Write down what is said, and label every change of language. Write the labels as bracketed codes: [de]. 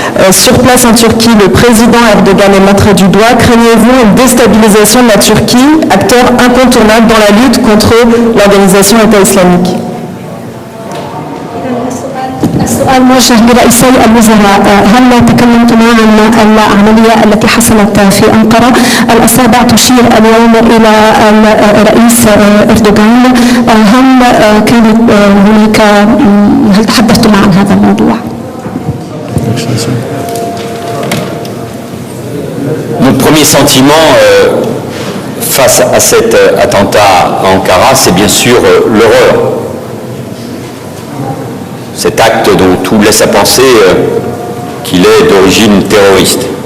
[fr] Sur place en Turquie, le président Erdogan est montré du doigt. Craignez-vous une déstabilisation de la Turquie, acteur incontournable dans la lutte contre l'organisation État islamique? [ar] السؤال موجه لرئيسي الوزراء، هل تكلمتما عن العملية التي حصلت في أنقرة؟ الأصابع تشير اليوم إلى الرئيس أردوغان، هل كانت هناك، هل تحدثتما عن هذا الموضوع؟ [fr] Mon premier sentiment face à cet attentat à Ankara, c'est bien sûr l'horreur. Cet acte dont tout laisse à penser qu'il est d'origine terroriste.